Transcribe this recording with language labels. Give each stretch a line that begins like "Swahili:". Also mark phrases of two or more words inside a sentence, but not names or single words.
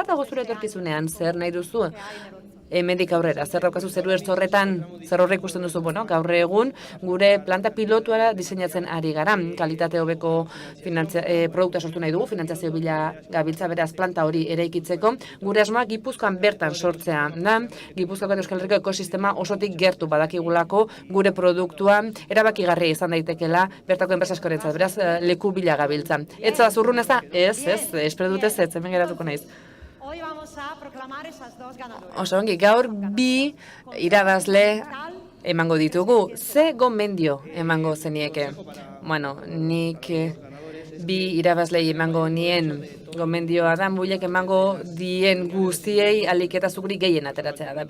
Basque: Zer dago zure etorkizunean, zer nahi duzu? hemendik aurrera, zer daukazu zeru horretan, zer horre ikusten duzu, bueno, gaur egun gure planta pilotuara diseinatzen ari gara, kalitate hobeko produktua sortu nahi dugu, finantzazio bila gabiltza beraz planta hori eraikitzeko, gure asmoa Gipuzkoan bertan sortzea da, Gipuzkoako Euskal Herriko ekosistema osotik gertu badakigulako gure produktua erabakigarria izan daitekela bertako enpresa askorentzat, beraz leku bila gabiltza. Etza da zurrun ez da? Ez, espero dut ez, hemen geratuko naiz.
Spanish: Hoy vamos a proclamar esas dos ganadoras.
Basque: Oso ongi, gaur bi irabazle emango ditugu. Ze gomendio emango zenieke? Bueno, nik bi irabazlei emango nien gomendioa da, muilek emango dien guztiei alik eta zukuri gehien ateratzea da.